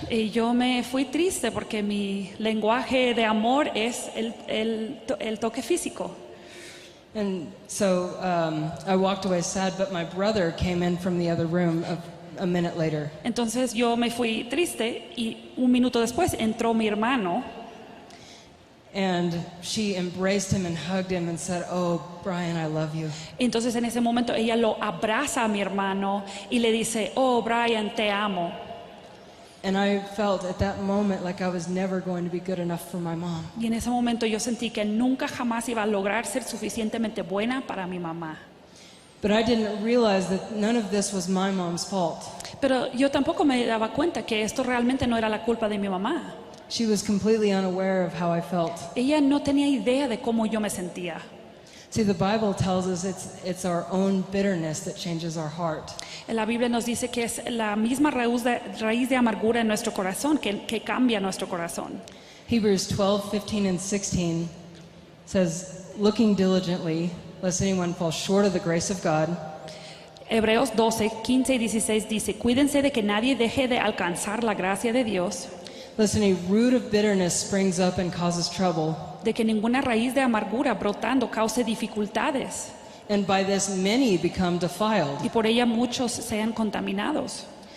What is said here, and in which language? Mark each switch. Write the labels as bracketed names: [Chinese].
[Spanish] Y yo me fui triste porque mi lenguaje de amor es el toque físico. [English] And so I walked away sad, but my brother came in from the other room a minute later. [Spanish] Entonces yo me fui triste y un minuto después entró mi hermano [English] And she embraced him and hugged him and said, "Oh, Brian, I love you." [Spanish] Entonces en ese momento ella lo abraza a mi hermano y le dice, oh Brian, te amo. [English] And I felt at that moment like I was never going to be good enough for my mom. [Spanish] Y en ese momento yo sentí que nunca jamás iba a lograr ser suficientemente buena para mi mamá. [English] But I didn't realize that none of this was my mom's fault. [Spanish] Pero yo tampoco me daba cuenta que esto realmente no era la culpa de mi mamá. [English] She was completely unaware of how I felt. [Spanish] Ella no tenía idea de cómo yo me sentía. [English] See, the Bible tells us it's our own bitterness that changes our heart. [Spanish] La Biblia nos dice que es la misma raíz de amargura en nuestro corazón que cambia nuestro corazón. [English] Hebrews 12:15 and 16 says, "Looking diligently lest anyone fall short of the grace of God. [Spanish] Hebreos 12, 15 y 16 dice, cuídense de que nadie deje de alcanzar la gracia de Dios, [English] Lest any root of bitterness springs up and causes trouble, [Spanish] de que ninguna raíz de amargura brotando cause dificultades, [English] and by this many become defiled. [Spanish] y por ella muchos sean contaminados.